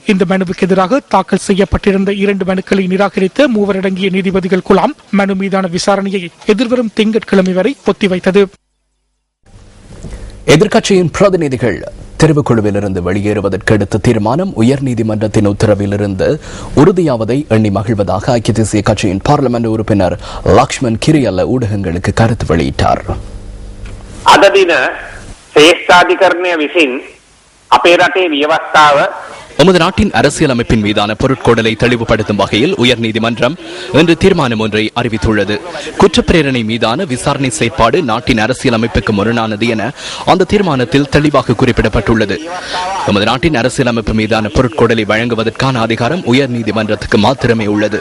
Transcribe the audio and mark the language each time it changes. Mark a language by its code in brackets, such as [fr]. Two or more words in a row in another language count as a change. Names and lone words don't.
[ta] இந்த மனுவுக்கு எதிராக தாக்கல் செய்யப்பட்டிருந்த 2 மனுக்களை நிராகரித்த 3 அடங்கிய நீதிபதிகள் குழாம் மனு மீதான விசாரணையை எதிர்வரும் திங்கட்கிழமை வரை ஒத்திவைத்தது. எதிர்க்கட்சியின் பிரதிநிதிகள் தெரிவுக்குழுவிலிருந்து வெளியேறுவதற்கு எடுத்த தீர்மானம் உயர்நீதிமன்றத்தின் உத்தரவிலிருந்து உறுதியாவதை எண்ணி மகிழ்வதாக ஐக்கிய தேசிய கட்சியின் பார்லிமெண்ட் உறுப்பினர் லக்ஷ்மண் கிரியல்ல ஊடகங்களுக்கு கருத்து வெளியிட்டார். [si] අද දින ශ්‍රේෂ්ඨාධිකරණය විසින් අපේ රටේ ව්‍යවස්ථාව [ta] நமது நாட்டின் அரசியலமைப்பின் மீதான பொருட்கோடலை தெளிவுபடுத்தும் வகையில் உயர்நீதிமன்றம் இன்று தீர்மானம் ஒன்றை அறிவித்துள்ளது. குற்றப்பிரேரணை மீதான விசாரணை செயற்பாடு நாட்டின் அரசியலமைப்புக்கு முரணானது என அந்த தீர்மானத்தில் தெளிவாக குறிப்பிடப்பட்டுள்ளது. நமது நாட்டின் அரசியலமைப்பு மீதான பொருட்கோடலை வழங்குவதற்கான அதிகாரம் உயர்நீதிமன்றத்துக்கு மாத்திரமே உள்ளது.